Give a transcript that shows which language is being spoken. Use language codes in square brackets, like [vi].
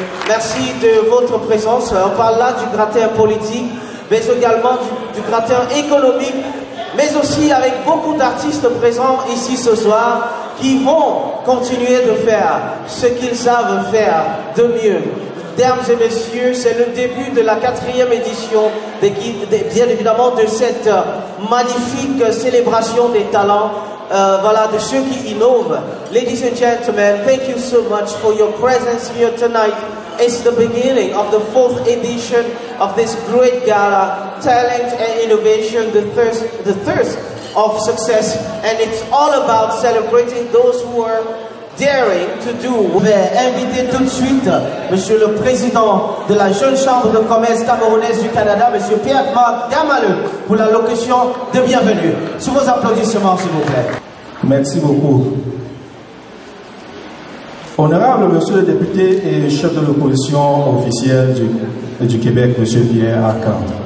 [fr] Merci de votre présence. On parle là du gratin politique, mais également du gratin économique, mais aussi avec beaucoup d'artistes présents ici ce soir qui vont continuer de faire ce qu'ils savent faire de mieux. Mesdames et messieurs, c'est le début de la 4e édition, bien évidemment, de cette magnifique célébration des talents, voilà, de ceux qui innovent. [en] Ladies and gentlemen, thank you so much for your presence here tonight. It's the beginning of the 4th edition of this great gala, Talent and Innovation, the thirst of success, and it's all about celebrating those who are daring to do. [fr] Je vais inviter tout de suite Monsieur le Président de la Jeune Chambre de Commerce Camerounaise du Canada, Monsieur Pierre-Marc Gamaleu, pour la locution de bienvenue. Sous vos applaudissements, s'il vous plaît. Merci beaucoup. Honorable Monsieur le député et chef de l'opposition officielle du Québec, Monsieur Pierre Arcan.